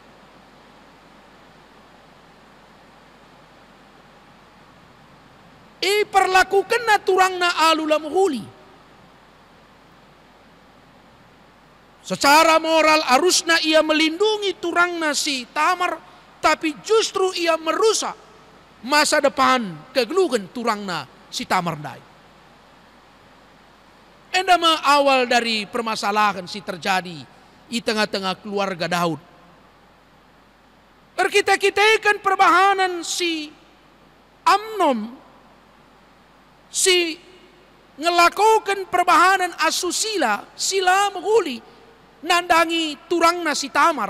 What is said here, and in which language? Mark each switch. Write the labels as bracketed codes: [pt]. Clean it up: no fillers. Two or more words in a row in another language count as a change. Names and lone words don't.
[btx] Perlakukanna turangna alula muhuli. [id] Secara moral harusnya ia melindungi turangna si Tamar, tapi justru ia merusak masa depan kegeluhan turangna si Tamar dai. Endama awal dari permasalahan si terjadi di tengah-tengah keluarga Daud. [btx] Kita perbahanan si Amnon, si ngelakukan perbahanan asusila, sila menghuli, nandangi turangna si Tamar.